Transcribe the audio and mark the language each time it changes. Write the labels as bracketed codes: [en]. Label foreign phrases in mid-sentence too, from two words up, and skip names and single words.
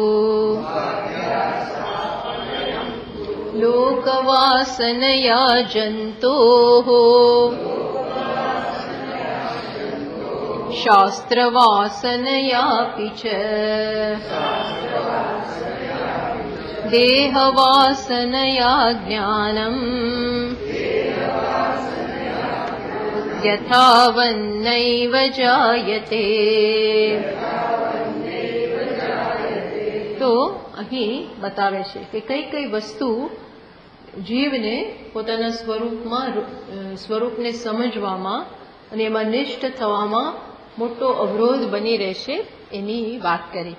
[sa] लोकवासनया जन्तोः शास्त्रवासनयापि च देहवासनया ज्ञानम् यथावन्नैव जायते। [gu] તો અહીં બતાવે છે કે કઈ કઈ વસ્તુ જીવને પોતાના સ્વરૂપને સમજવામાં અને એમાં નિષ્ઠ થવામાં મોટો અવરોધ બની રહેશે એની વાત કરી।